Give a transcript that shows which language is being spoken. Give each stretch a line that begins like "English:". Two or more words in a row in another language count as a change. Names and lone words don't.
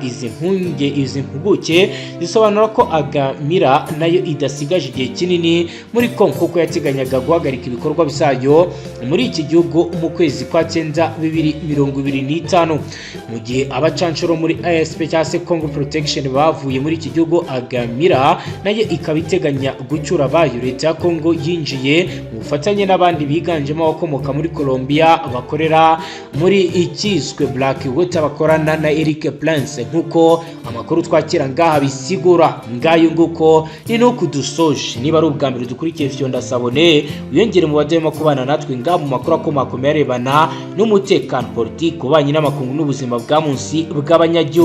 Rundi: Izi mpuguke zisobanura ko Agamira nayo idasigaje igihe kinini muri Kongo kuko yateganyaga guhagarika ibikorwa byayo muri iki gihugu mu kwezi kwa 9 2025, mu gihe abacancuro muri ASP cyangwa se Congo Protection bavuye muri iki gihugu. Agamira nayo ikaba iteganya gucyura abayo leta ya Kongo yinjiye mu bufatanye n'abandi biganjemo abakomoka muri Colombia bakorera muri ikiswe Black Water bakorana na Eric Prince, nkuko amakuru twakira ngaha bisigura. Ngayo nguko ni no kudusoje. Niba ari ubwa mbere dukurikiye video ndasabone uyongere mu bademo kubana natwe ngaha mu makuru akomakomeye arebana n'umutekano, politiki, ubanye n'amakungu n'ubuzima bwa munsi bw'abanyagihugu.